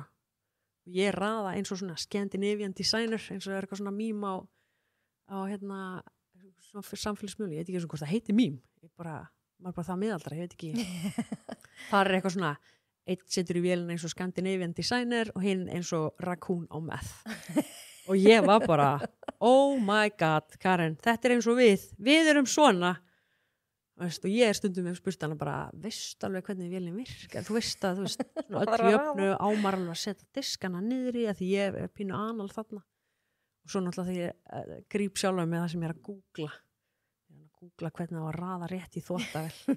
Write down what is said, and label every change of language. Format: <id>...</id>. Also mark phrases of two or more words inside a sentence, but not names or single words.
<is>Ég raða eins og svona</is> <en>Scandinavian designer</en> <is>eins og það er eitthvað svona mím á svona samfélagsmiðlum, ég veit ekki hvort það heiti mím maður bara það miðaldra, ég veit ekki það er eitthvað svona einn setur í vélina eins og</is> <en>Scandinavian designer</en> <is>og hinn eins og raccoon á meth og ég var bara</is> <en>oh my god,</en> <is>Karen, þetta er eins og við erum svona Veist, og ég stundum með spurt hana bara, veist alveg hvernig vélinn virkar, þú veist, svona öll jöfnu ámar alveg að setja diskana niður í að því ég pínu anal þarna og svo náttúrulega þegar ég gríp sjálf með það sem ég að googla hvernig það var að raða rétt í þvottavél</is>